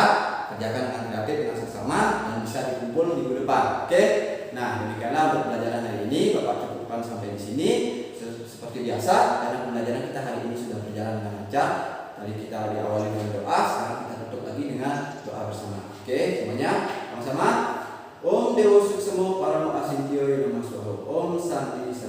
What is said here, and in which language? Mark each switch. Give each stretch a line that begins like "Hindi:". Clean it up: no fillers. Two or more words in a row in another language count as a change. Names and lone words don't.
Indonesian: Kerjakan dengan kreatif dengan seksama dan bisa dikumpul minggu depan. Oke. Nah, demikianlah untuk pelajaran hari ini. Bapak cukupkan sampai di sini. Seperti biasa, karena pembelajaran kita hari ini sudah berjalan dengan lancar. Tadi kita diawali dengan doa, sekarang kita tutup lagi dengan doa bersama. Oke, semuanya sama-sama.
Sanskrit: Om Dewa Suksemo Paramo Asintio Namo Soho. Om Santi